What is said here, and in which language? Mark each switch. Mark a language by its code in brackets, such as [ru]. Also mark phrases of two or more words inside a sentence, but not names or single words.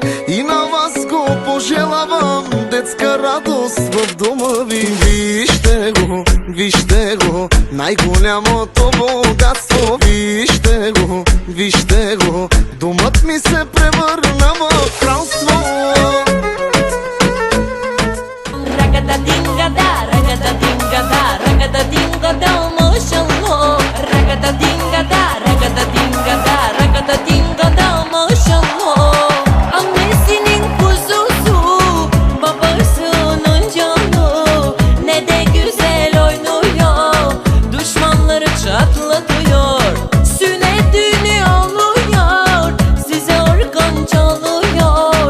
[bg] И на вас го пожелавам, детска радост в дома ви. Вижте го, най-голямото богатство. Вижте го, домът ми се превърна в кралство. Ragada-dinga-da, ragada-dinga-da, ragada-dinga-da, maşallah. Ragada-dinga-da, ragada-dinga-da, ragada-dinga-da, [tr] maşallah. Annesinin kuzusu, babasının canı, ne de güzel oynuyor, düşmanları çatlatıyor. Sünnetini oluyor, size organ çalıyor.